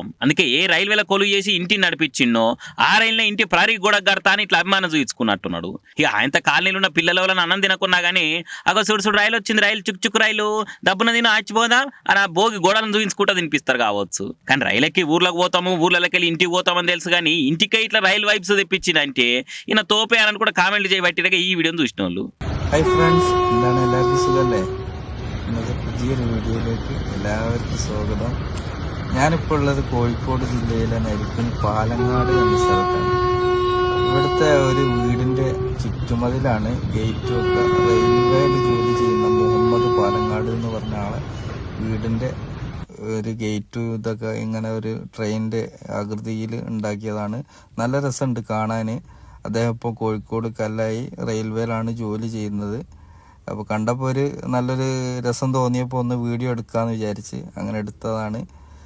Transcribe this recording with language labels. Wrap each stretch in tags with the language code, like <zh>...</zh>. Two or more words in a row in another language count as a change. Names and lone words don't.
<te>అందుకే ఏ రైల్వేల కొలువు చేసి ఇంటిని నడిపించిండో ఆ రైలునే ఇంటి ప్రహరీ గోడ కడతా అని ఇట్లా అభిమానం చూపించుకున్నట్టున్నాడు ఇక ఆయనతో కాలనీలో ఉన్న పిల్లల వల్ల అన్నం తినకున్నా గానీ అగో సుడు రైలు వచ్చింది రైలు చుక్చుక్ రైలు డబ్బున తిన ఆచిపోదా అని ఆ భోగి గోడలను చూపించుకుంటా తినిపిస్తారు కావచ్చు కానీ రైలకి ఊర్లోకి పోతాము ఊర్లకి వెళ్ళి ఇంటికి పోతామని తెలుసు కానీ ఇంటికే ఇట్లా రైలు వైబ్స్ తెప్పించిందంటే ఈయన తోపే అని కూడా కామెంట్లు చేయబట్టిగా ఈ వీడియోని చూసిన వాళ్ళు</te> <ml>ഹായ് ഫ്രണ്ട്സ് എന്താണ് എല്ലാവർക്കും സുഖമല്ലേ ഇന്നത്തെ പുതിയൊരു വീഡിയോയിലേക്ക് എല്ലാവർക്കും സ്വാഗതം ഞാനിപ്പോൾ ഉള്ളത് കോഴിക്കോട് ജില്ലയിലെ നരിക്കുനി പാലങ്ങാട് എന്ന സ്ഥലത്താണ് ഇവിടുത്തെ ഒരു വീടിൻ്റെ ചുറ്റുമതിലാണ് ഗേറ്റും ഒക്കെ റെയിൽവേയിൽ ജോലി ചെയ്യുന്ന മുഹമ്മദ് പാലങ്ങാട് എന്ന് പറഞ്ഞ ആളെ വീടിൻ്റെ ഒരു ഗേറ്റും ഇതൊക്കെ ഇങ്ങനെ ഒരു ട്രെയിനിൻ്റെ ആകൃതിയിൽ ഉണ്ടാക്കിയതാണ് നല്ല രസമുണ്ട് കാണാൻ അദ്ദേഹം ഇപ്പോൾ കോഴിക്കോട് കല്ലായി റെയിൽവേയിലാണ് ജോലി ചെയ്യുന്നത് അപ്പോൾ കണ്ടപ്പോൾ ഒരു നല്ലൊരു രസം തോന്നിയപ്പോൾ ഒന്ന് വീഡിയോ എടുക്കാമെന്ന് വിചാരിച്ച് അങ്ങനെ എടുത്തതാണ്</ml>